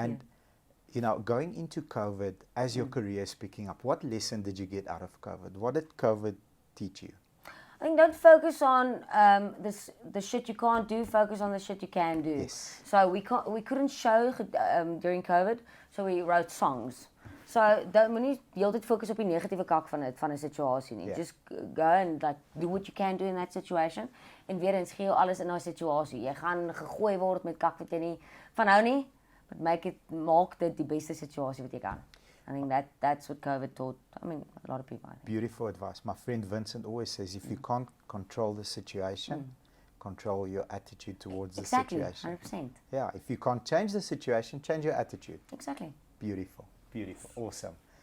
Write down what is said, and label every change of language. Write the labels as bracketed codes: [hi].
[en] And you know, going into COVID, as your career is picking up, what lesson did you get out of COVID? What did COVID teach you? I think don't focus on the shit you can't do. Focus on the shit you can do. Yes. So we couldn't show during COVID, so we wrote songs. [af] So moenie heeltyd fokus op die negatiewe kak van 'n situasie nie. [en] Yeah. Just go and like do what you can do in that situation. [af] En weer eens gee jou alles in daai situasie. Jy gaan gegooi word met kak wat jy nie van hou nie, but maak dit die beste situasie wat jy kan. [en] I think that's what COVID taught. I mean, a lot of people. I think. Beautiful advice. My friend Vincent always says, if you can't control the situation, control your attitude towards Exactly, the situation. 100%. Yeah, if you can't change the situation, change your attitude. Exactly. Beautiful, beautiful, awesome.